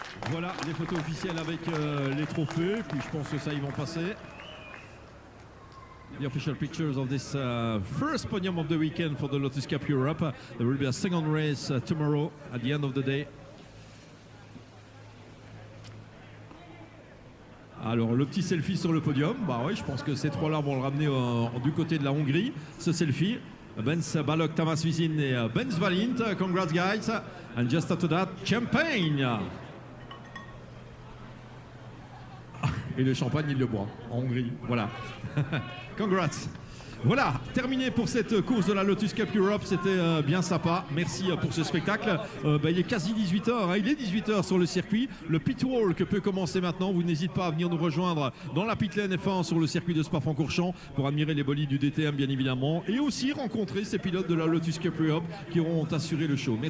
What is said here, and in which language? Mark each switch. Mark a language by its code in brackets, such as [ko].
[fr] Voilà les photos officielles avec les trophées. Puis je pense que ça, ils vont passer. [en] The official pictures of this first podium of the weekend for the Lotus Cup Europe. There will be a second race tomorrow at the end of the day. [fr] Alors le petit selfie sur le podium, bah oui, je pense que ces trois-là vont le ramener du côté de la Hongrie, ce selfie. [en] Benz Balok, Tamas Vizin et Benz Valint. Congrats guys. And just after that, champagne. [fr] Et le champagne, il le boit en Hongrie. Voilà. Congrats. Voilà, terminé pour cette course de la Lotus Cup Europe, c'était bien sympa, merci pour ce spectacle. Il est quasi 18h, hein. Il est 18h sur le circuit, le pit walk peut commencer maintenant, vous n'hésitez pas à venir nous rejoindre dans la pit lane F1 sur le circuit de Spa-Francorchamps pour admirer les bolides du DTM bien évidemment, et aussi rencontrer ces pilotes de la Lotus Cup Europe qui auront assuré le show.